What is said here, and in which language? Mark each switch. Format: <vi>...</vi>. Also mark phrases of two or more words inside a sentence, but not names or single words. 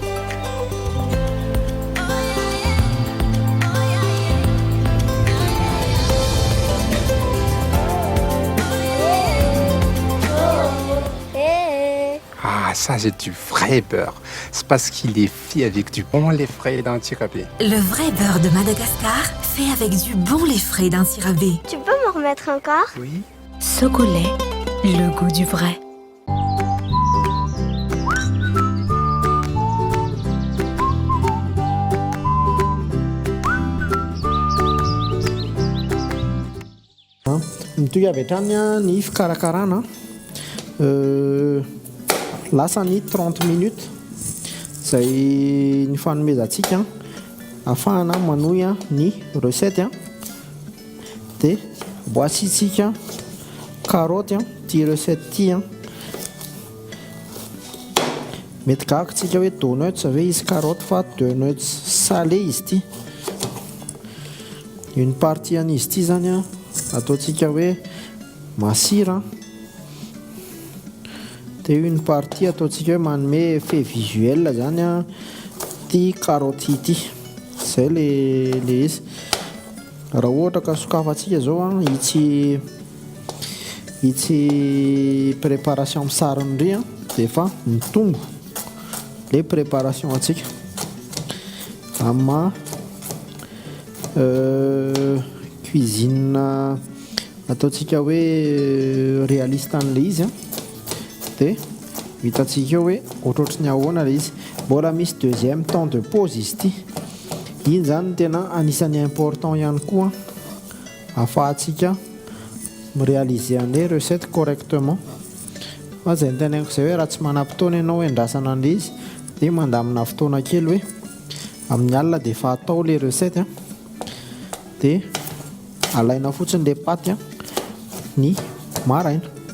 <fr>Ah, ça c'est du vrai beurre. C'est parce qu'il est fait avec du bon lait frais d'Antirabé. Le vrai beurre de Madagascar fait avec du bon lait frais d'Antirabé. Tu peux m'en remettre encore? Oui. Socolait, le goût du vrai.</fr> <mg>Mitoy avy hatrany ny fikarakarana lasa ny 30 minutes izay ny fanomezantsika ahafahana manohy ny recette dia voasitsika karoty ty recette ty mety gakotsika hoe donuts ave izy karoty fa</mg> <fr>donuts salé</fr> <mg>izy ty.</mg> <fr>Une partie</fr> <mg>an'izy ty zany ataontsika hoe masira dia</mg> <fr>une partie</fr> <mg>ataontsika hoe manome</mg> <fr>effet visuel</fr> <mg>zany ty karoty ity. Zay le izy raha ohatra ka sokafantsika zao itsy préparation amin'ny sarony ry dia efa mitombo le préparation antsika amma cuisine ataontsika hoe réaliste an'le izy dia hitantsika hoe ohatrohatry ny ahoana le izy. Mbola misy</mg> <fr>deuxième temps de pause</fr> <mg>izy ty. Iny zany tena anisan'ny important ihany koa ahafahantsika miréaliser an'le</mg> <fr>recette correctement.</fr> <mg>Fa zay nitenenako zay hoe raha tsy manam-potoana ianao endrasana an'le izy dia mandamina fotoana kely hoe amin'ny alina dia efa atao le recette dia alaina fotsiny le paty ny maraina.</mg>